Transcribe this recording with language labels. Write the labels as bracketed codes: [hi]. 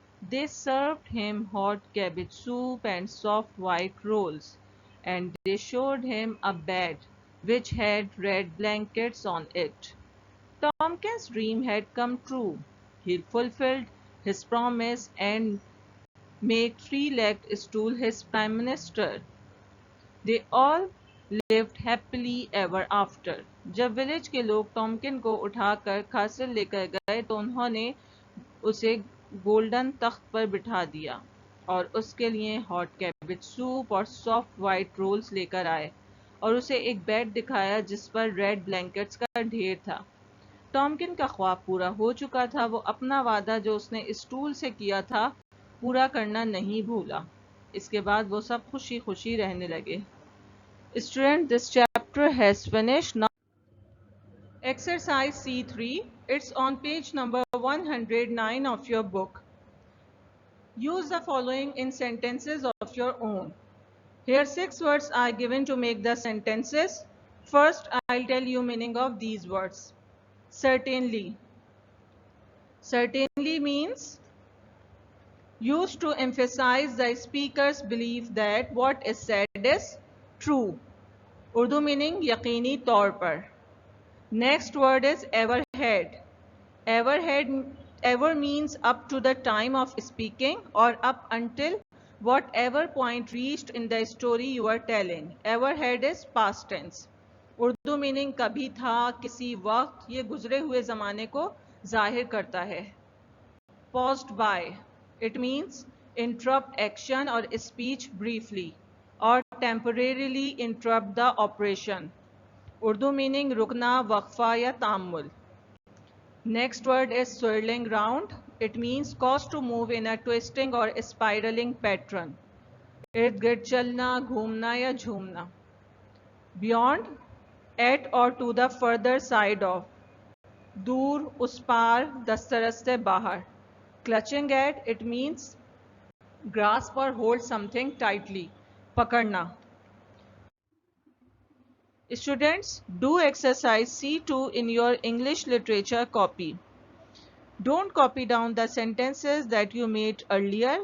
[en] They served him hot cabbage soup and soft white rolls, and they showed him a bed which had red blankets on it. Tompkins' dream had come true. He fulfilled his promise and made three-legged stool his prime minister. They all lived happily ever after. [hi] जब village के लोग टॉमकिन को उठाकर castle लेकर गए तो उन्होंने उसे गोल्डन तख्त पर बिठा दिया और उसके लिए [en] hot cabbage soup [hi] और [en] soft white rolls [hi] लेकर आए और उसे एक बेड दिखाया जिस पर रेड ब्लैंकेट्स का ढेर था। टॉमकिन का ख्वाब पूरा हो चुका था। वो अपना वादा जो उसने स्टूल से किया था पूरा करना नहीं भूला। इसके बाद वो सब खुशी खुशी रहने लगे। [en] Student, this chapter has finished. Now exercise C3, it's on page number 109 of your book. Use the following in sentences of your own. Here 6 words are given to make the sentences. First, I'll tell you meaning of these words. Certainly. Certainly means used to emphasize the speaker's belief that what is said is true. Urdu meaning [hi] यकीनी तौर पर. [en] Next word is ever had. Ever means up to the time of speaking or up until whatever point reached in the story you are telling. Ever had is past tense. Urdu meaning [hi] कभी था, किसी वक्त, ये गुजरे हुए ज़माने को जाहिर करता है. [en] Paused by. It means interrupt action or speech briefly or temporarily interrupt the operation. Urdu meaning [hi] रुकना, वक्फा या तामुल. [en] Next word is swirling round. It means cause to move in a twisting or spiraling pattern. [hi] इर्द गिर्द चलना, घूमना या झूमना. [en] Beyond, at or to the further side of. [hi] दूर, उस पार, दस्तरस से बाहर. [en] Clutching at, it means grasp or hold something tightly. [hi] पकड़ना. [en] Students, do exercise C2 in your English literature copy. Don't copy down the sentences that you made earlier.